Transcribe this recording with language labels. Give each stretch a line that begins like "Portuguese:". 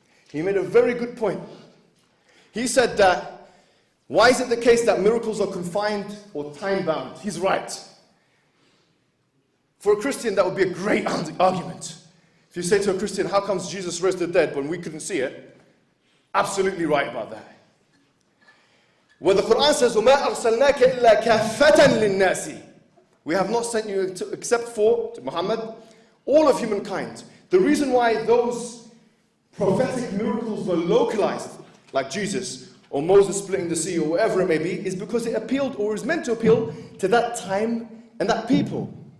English: He made a very good point. He said that, why is it the case that miracles are confined or time-bound? He's right. For a Christian, that would be a great argument. If you say to a Christian, how comes Jesus raised the dead when we couldn't see it? Absolutely right about that. Where the Quran says,
Arabic: وَمَا أَرْسَلْنَاكَ إِلَّا كَافَّةً لِلنَّاسِ.
English: We have not sent you except for, to Muhammad, all of humankind. The reason why those prophetic miracles were localized, like Jesus, or Moses splitting the sea, or whatever it may be, is because it appealed, or is meant to appeal, to that time and that people.